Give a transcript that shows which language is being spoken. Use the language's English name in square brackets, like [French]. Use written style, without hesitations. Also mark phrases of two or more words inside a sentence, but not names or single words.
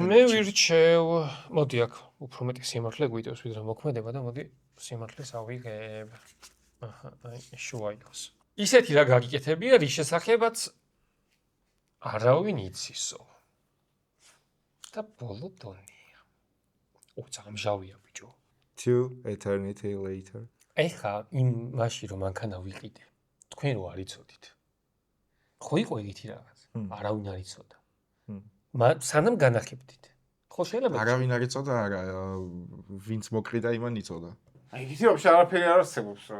[Georgian] მე ვირჩევ, მოდი აქ უფრო მეტი სიმართლე გვიდევს ვიდრე მოქმედება და მოდი სიმართლეს ავიღებ. აჰა, აი შუა იყოს. ისეთი რა გაგიკეთებია, რის შესახებაც არავინ იცისო. და ბოლო დონია. უცამჟავია ბიჭო. [English] Till eternity later. [Georgian] ეხა იმ მაშინ რომ მანქანა ვიყიდე. თქვენ რო არ იცოდით. ხო იყო ეგეთი რაღაც. არავინ არ იცოდა. სანამ განახებდით. ხო შეიძლება არავინ არ იცოდა, არა, ვინც მოკრიდა იმან იცოდა. აი იცი ვაფშე არაფერი არ არსებობს რა.